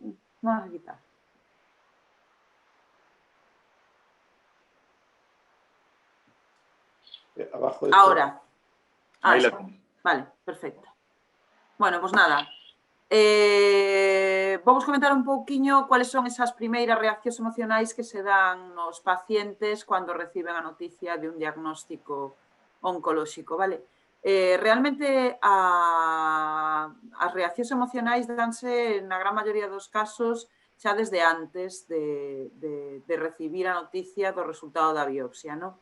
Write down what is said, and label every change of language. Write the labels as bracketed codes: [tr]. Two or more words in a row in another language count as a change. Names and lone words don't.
[es] No la sé quitar. Abajo de Ahora. Ahí la Sí. tienes. Vale, perfecto. Bueno, pues nada. [gl] Vamos comentar un pouquiño cuáles son esas primeiras reaccións emocionais que se dan nos pacientes cando reciben a noticia de un diagnóstico oncolóxico, vale? Realmente as reaccións emocionais danse na gran maioría dos casos xa desde antes de recibir a noticia do resultado da biopsia, non?